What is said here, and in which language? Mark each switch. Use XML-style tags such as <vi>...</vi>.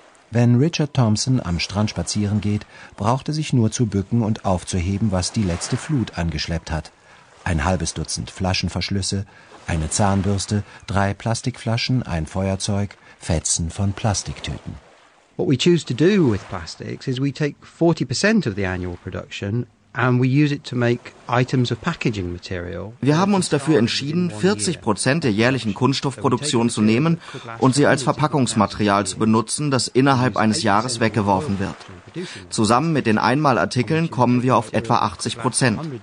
<de>Wenn Richard Thompson am Strand spazieren geht, braucht er sich nur zu bücken und aufzuheben, was die letzte Flut angeschleppt hat. Ein halbes Dutzend Flaschenverschlüsse, eine Zahnbürste, 3 Plastikflaschen, ein Feuerzeug, Fetzen von Plastiktüten.</de> <en>What we choose to do with plastics is we take 40% of the annual production.</en> <de>Wir haben uns dafür entschieden, 40% der jährlichen Kunststoffproduktion zu nehmen und sie als Verpackungsmaterial zu benutzen, das innerhalb eines Jahres weggeworfen wird. Zusammen mit den Einmalartikeln kommen wir auf etwa 80%.</de>